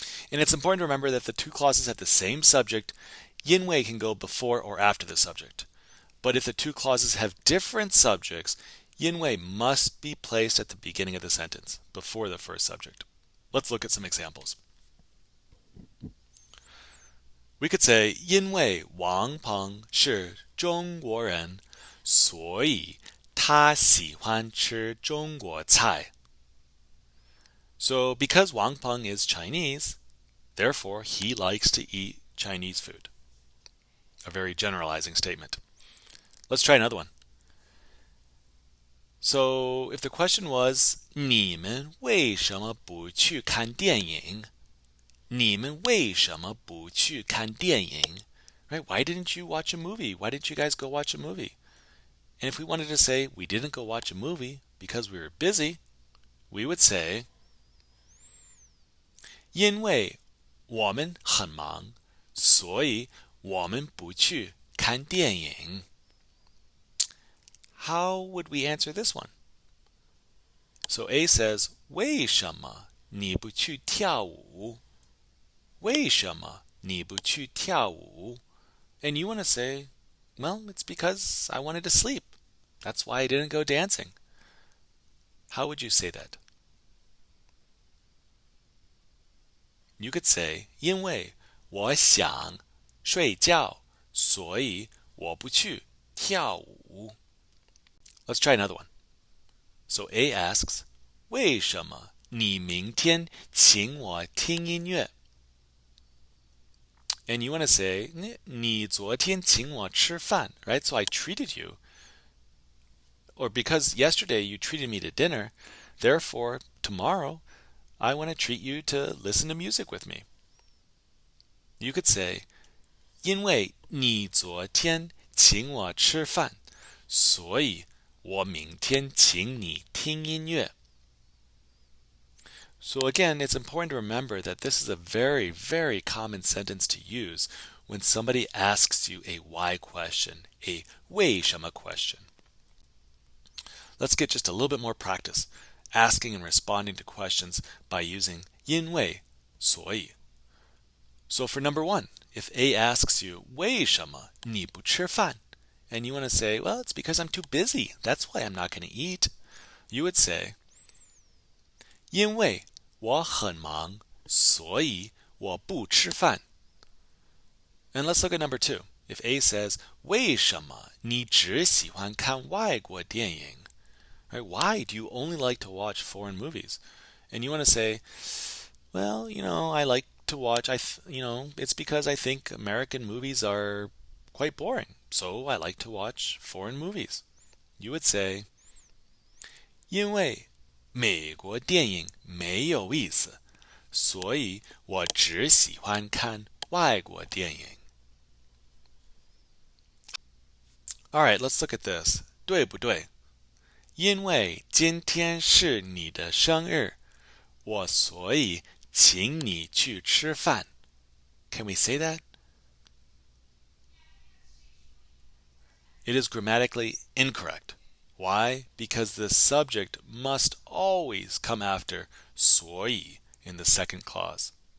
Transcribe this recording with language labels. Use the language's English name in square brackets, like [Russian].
[English] And it's important to remember that the two clauses have the same subject. 因为 can go before or after the subject. But if the two clauses have different subjects, 因为 must be placed at the beginning of the sentence, before the first subject. Let's look at some examples. We could say [Chinese] 因为王鹏是中国人，所以他喜欢吃中国菜。 [English] So because Wang Peng is Chinese, therefore he likes to eat Chinese food. A very generalizing statement. Let's try another one. So if the question was [Chinese] 你们为什么不去看电影？你们为什么不去看电影？ [English] Right? Why didn't you watch a movie? Why didn't you guys go watch a movie? And if we wanted to say we didn't go watch a movie because we were busy, we would say [Chinese] 因为我们很忙，所以我们不去看电影。 [English] How would we answer this one? So A says [Chinese] 为什么你不去跳舞？为什么你不去跳舞？ [English] And you want to say, well, it's because I wanted to sleep. That's why I didn't go dancing. How would you say that? You could say, [Chinese] 因为我想睡觉，所以我不去跳舞。 [English] Let's try another one. So A asks, [Chinese] 为什么你明天请我听音乐？ [English] And you want to say, [Chinese] 你昨天请我吃饭, [English] right? So I treated you. Or because yesterday you treated me to dinner, therefore tomorrow I want to treat you to listen to music with me. You could say, [Chinese] 因为你昨天请我吃饭，所以我明天请你听音乐。 [English] So again, it's important to remember that this is a very, very common sentence to use when somebody asks you a why question, a 为什么 question. Let's get just a little bit more practice asking and responding to questions by using 因为, 所以. So for number one, if A asks you [Chinese] 为什么你不吃饭? [English] And you want to say, well, it's because I'm too busy. That's why I'm not going to eat. You would say, [Chinese] 因为我很忙，所以我不吃饭。 [English] And let's look at number two. If A says, [Chinese] 为什么你只喜欢看外国电影? [English] Right? Why do you only like to watch foreign movies? And you want to say, well, I like to watch, it's because I think American movies are quite boring. So I like to watch foreign movies. you would say, [Chinese] 因为美国电影没有意思，所以我只喜欢看外国电影。 [English] All right, let's look at this. [Chinese] 对不对？因为今天是你的生日，我所以请你去吃饭。 [English] Can we say that? It is grammatically incorrect. Why? Because the subject must always come after 所以 in the second clause.